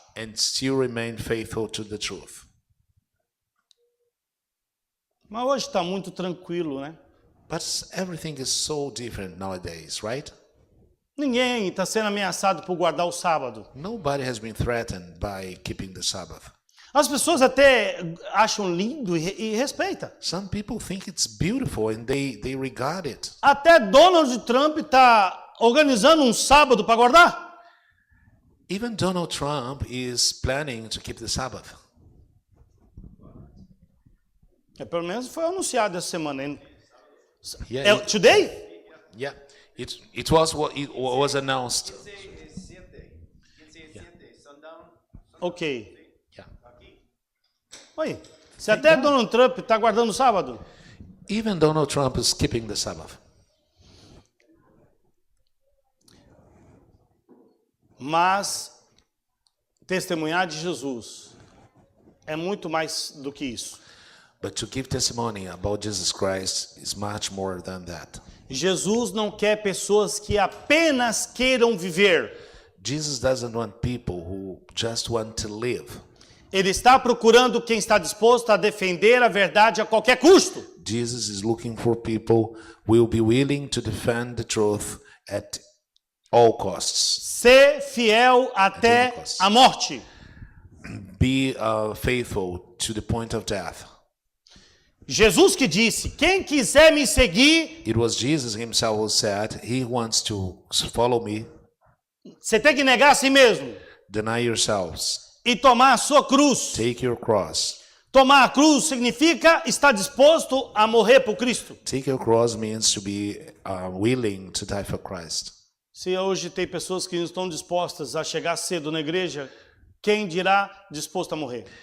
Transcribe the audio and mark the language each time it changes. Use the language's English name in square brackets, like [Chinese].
[English] and still remain faithful to the truth. [Portuguese] Mas hoje está muito tranquilo, né? [English] But everything is so different nowadays, right? [Portuguese] Ninguém está sendo ameaçado por guardar o sábado. [English] Nobody has been threatened by keeping the Sabbath. [Portuguese] As pessoas até acham lindo e respeitam. [English] Some people think it's beautiful and they regard it. [Portuguese] Até Donald Trump está organizando um sábado para guardar. [English] Even Donald Trump is planning to keep the Sabbath. [Portuguese] Pelo menos foi anunciado essa semana. [English] Yeah, Today? yeah. It was announced. Ok. Yeah. [Portuguese] Oi, se até Donald Trump está guardando o sábado, [English] Even Donald Trump is keeping the Sabbath. [Portuguese] mas testemunhar de Jesus é muito mais do que isso. [English] But to give testimony about Jesus Christ is much more than that. [Portuguese] Jesus não quer pessoas que apenas queiram viver. [English] Jesus doesn't want people who just want to live. [Portuguese] Ele está procurando quem está disposto a defender a verdade a qualquer custo. [English] Jesus is looking for people who will be willing to defend the truth at all costs. [Portuguese] Ser fiel até a morte. [English] Be faithful to the point of death. [Portuguese] Jesus que disse, quem quiser me seguir, [English] It was Jesus himself who said, he wants to follow me, [Portuguese] você tem que negar a si mesmo [English] deny yourselves, [Portuguese] e tomar a sua cruz [English] take your cross, [Portuguese] Tomar a cruz significa estar disposto a morrer por Cristo. [English] Take your cross means to be willing to die for Christ. [Portuguese] Se hoje tem pessoas que não estão dispostas a chegar cedo na igreja, quem dirá disposto a morrer?